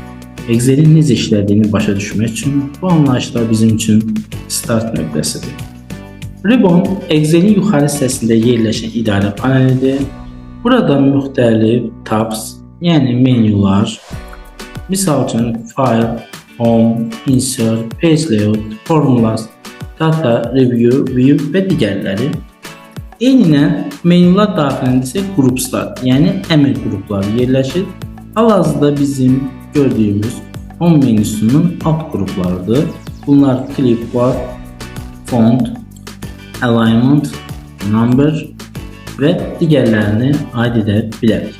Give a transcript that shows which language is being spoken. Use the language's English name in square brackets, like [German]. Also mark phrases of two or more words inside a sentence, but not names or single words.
[Azerbaijani] Excel'in necə işlədiyini başa düşmək üçün bu anlayışlar bizim üçün start nöqtəsidir. Ribbon, Excel'in yuxarı hissəsində yerləşən idarə panelidir. Burada müxtəlif tabs, yəni menyular, misal üçün File, Home, Insert, Page Layout, Formulas, Data, Review, View və digərləri. Eyninən menyular daxilində isə Groupslar, yəni əmr qrupları yerləşir. Hal-hazırda bizim gördüyümüz Home menüsünün alt qruplarıdır. Bunlar Clipboard, Font, Alignment, Number və digərlərini aid edə bilərik.